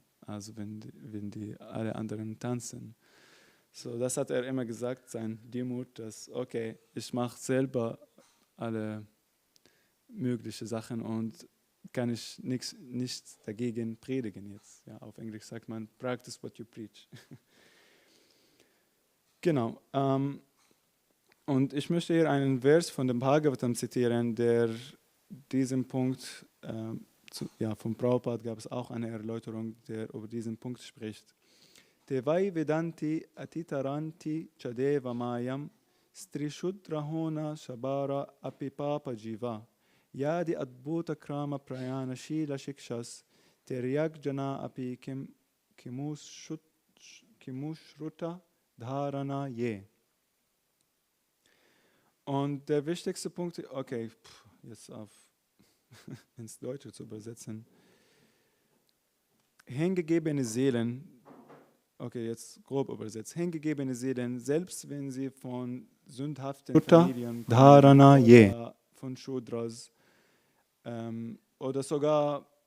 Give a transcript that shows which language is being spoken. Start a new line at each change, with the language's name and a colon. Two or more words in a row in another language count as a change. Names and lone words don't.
German: Also wenn die alle anderen tanzen. So, das hat er immer gesagt, sein Demut, dass, okay, ich mache selber alle möglichen Sachen und kann ich nichts dagegen predigen jetzt. Ja, auf Englisch sagt man,
English: practice what you preach.
German: Genau. Und ich möchte hier einen Vers von dem Bhagavatam zitieren, der diesen Punkt, von Prabhupada gab es auch eine Erläuterung, der über diesen Punkt spricht.
Sanskrit: तेवै वेदन्ति अतितरन्ति चदेव मायम् स्त्रीशूद्रहूणा शबरा अपिपाप जीवा यदि अद्भुत क्रम परायण शील शिक्षास् तिर्यक् जना अपि किमु श्रुत धारणा ये.
German: Und der wichtigste Punkt, okay, jetzt ins Deutsche zu übersetzen. Hingegebene Seelen, okay, jetzt grob übersetzt, hingegebene Seelen, selbst wenn sie von sündhaften Familien
Sanskrit: धारणा ये,
German: von Shudras oder sogar